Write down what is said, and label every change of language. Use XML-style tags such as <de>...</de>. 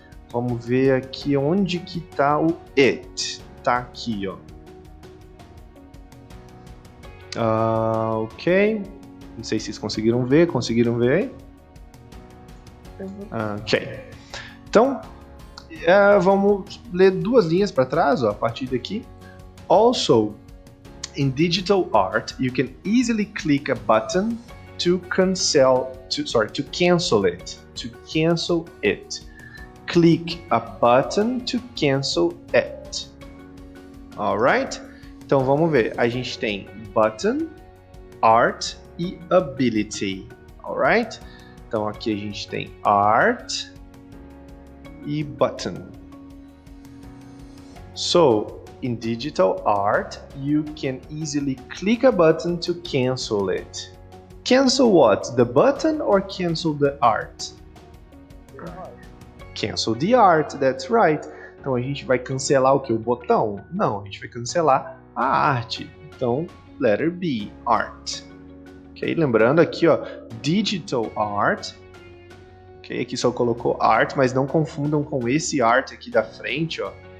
<pt>Vamos ver aqui onde que está o it. Está aqui, ó. Ok. Não sei se vocês conseguiram ver. Conseguiram ver aí? Ok. Então, vamos ler duas linhas para trás, ó, a partir daqui.</pt> <en>Also, in digital art, you can easily click a button to cancel it. To cancel it. Click a button to cancel it. Alright?</en> <pt>Então vamos ver. A gente tem button, art e ability. Alright? Então aqui a gente tem art e button.</pt> <en>So, in digital art, you can easily click a button to cancel it. Cancel what? The button or cancel the art? Cancel the art, that's right.</en> <pt>Então a gente vai cancelar o que? O botão? Não, a gente vai cancelar a arte. Então,</pt> <en>letter B,</en> <pt>art. Ok, lembrando aqui, ó, digital art. Ok, aqui só colocou art, mas não confundam com esse art aqui da frente, ó.</pt>